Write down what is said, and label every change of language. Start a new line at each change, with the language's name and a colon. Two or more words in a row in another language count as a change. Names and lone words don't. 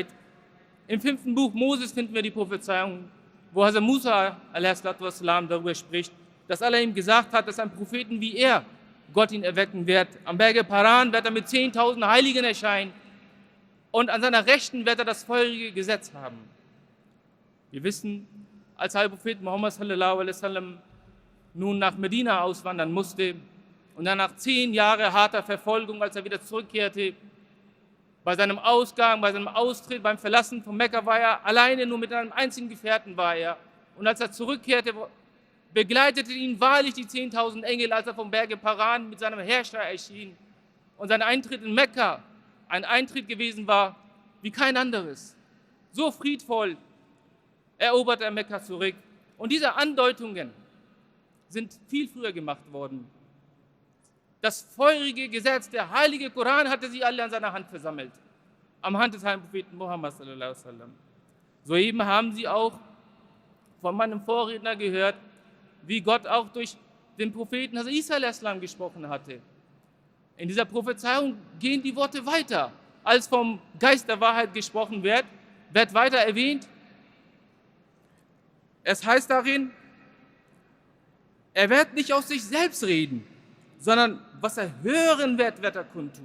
German: Im 5. Buch Moses finden wir die Prophezeiung, wo Hazrat Musa a.s. darüber spricht, dass Allah ihm gesagt hat, dass ein Propheten wie er Gott ihn erwecken wird. Am Berge Paran wird er mit 10.000 Heiligen erscheinen und an seiner Rechten wird er das feurige Gesetz haben. Wir wissen, als der Prophet Muhammad
Arabic: صلى الله عليه وسلم
German: nun nach Medina auswandern musste und dann nach 10 Jahren harter Verfolgung, als er wieder zurückkehrte, bei seinem Ausgang, bei seinem Austritt, beim Verlassen von Mekka war er alleine, nur mit einem einzigen Gefährten war er. Und als er zurückkehrte, begleitete ihn wahrlich die 10.000 Engel, als er vom Berge Paran mit seinem Herrscher erschien. Und sein Eintritt in Mekka ein Eintritt gewesen war, wie kein anderes. So friedvoll erobert er Mekka zurück. Und diese Andeutungen sind viel früher gemacht worden. Das feurige Gesetz, der heilige Koran, hatte sie alle an seiner Hand versammelt. Am Hand des heiligen Propheten Muhammad
Arabic: صلى الله عليه وسلم.
German: Soeben haben Sie auch von meinem Vorredner gehört, wie Gott auch durch den Propheten Hazrat Isa
Arabic: عليه السلام
German: gesprochen hatte. In dieser Prophezeiung gehen die Worte weiter. Als vom Geist der Wahrheit gesprochen wird weiter erwähnt. Es heißt darin, er wird nicht aus sich selbst reden, sondern was er hören wird, wird er kundtun.